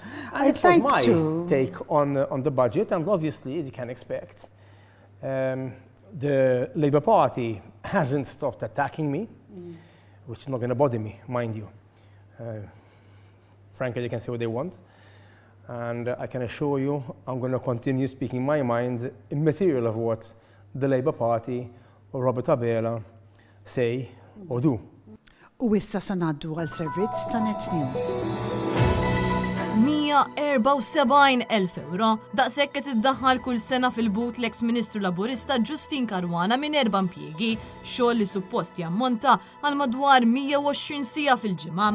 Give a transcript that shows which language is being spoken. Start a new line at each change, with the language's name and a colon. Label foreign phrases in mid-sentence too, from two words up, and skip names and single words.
English: And it was my take on the budget, and obviously, as you can expect, the Labour Party hasn't stopped attacking me, which is not going to bother me, mind you. Frankly, they can say what they want. And I can assure you, I'm going to continue speaking my mind immaterial of what the Labour Party or Robert Abela say or do.
Maltese: U issa sa ngħaddu għal servizz ta' Net News. €174,000 daqshekk qed iddaħħal kull sena fil-but l-eks Ministru Laburista Justin Caruana minn 4 impjiegi, xogħol li suppost jammonta għal madwar 120 siegħa fil-ġimgħa.